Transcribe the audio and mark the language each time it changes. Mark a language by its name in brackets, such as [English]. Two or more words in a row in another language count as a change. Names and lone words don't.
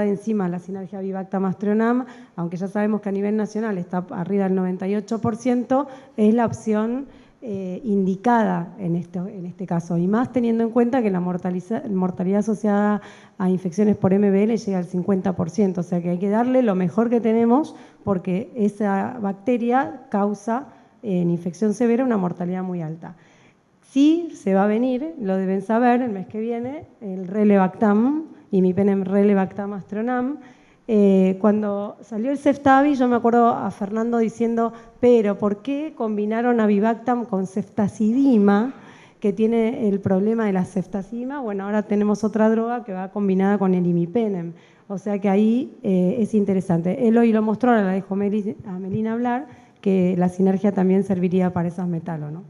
[Spanish] encima, la sinergia Avibactam-Astrionam, aunque ya sabemos que a nivel nacional está arriba del 98%, es la opción indicada en este caso, y más teniendo en cuenta que la mortalidad asociada a infecciones por MBL llega al 50%, o sea que hay que darle lo mejor que tenemos porque esa bacteria causa en infección severa una mortalidad muy alta. Sí, se va a venir, lo deben saber, el mes que viene, el relebactam, imipenem relebactam astrionam, Cuando salió el Ceftavi, yo me acuerdo a Fernando diciendo, pero ¿por qué combinaron Avibactam con ceftazidima, que tiene el problema de la ceftazidima? Bueno, ahora tenemos otra droga que va combinada con el imipenem. O sea que ahí es interesante. Él hoy lo mostró, ahora la dejo a Melina hablar, que la sinergia también serviría para esas metalos, ¿no?